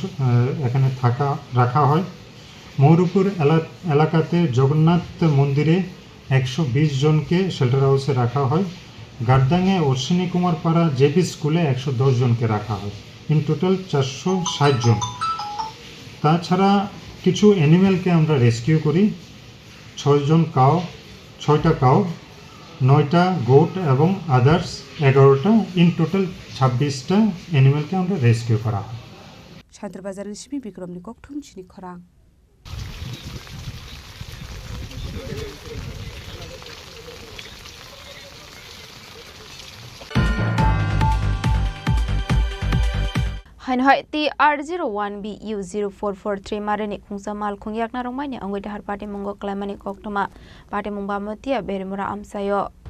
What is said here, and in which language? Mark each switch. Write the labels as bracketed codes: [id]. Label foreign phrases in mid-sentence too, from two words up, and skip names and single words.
[bn] এখানে রাখা হয় মহরুপুর এলাকাতে জগন্নাথ মন্দিরে 120 জনকে [en] shelter house-e [bn] রাখা হয় গাড্ডাঙে অশ্বিনী কুমার পাড়া জেবি স্কুলে 110 জনকে রাখা হয় [en] in total [bn] 460 জন তাছাড়া কিছু অ্যানিম্যালকে আমরা রেস্কিউ করি 6টা কাউ 9টা গোট এবং আদার্স 11টা [en] in total [bn] 26টা অ্যানিম্যালকে আমরা রেস্কিউ করা হয় [trp] Shantir Bazar Shimi Bikramni Kokthum Chini Khorang Hanhoi TR01BU0443 Marani Kungsa Mal Kungyak Naromani Angoi Dahar Party Mungo Klamani Koktoma Party Mumba Mutia Berimura Amsayo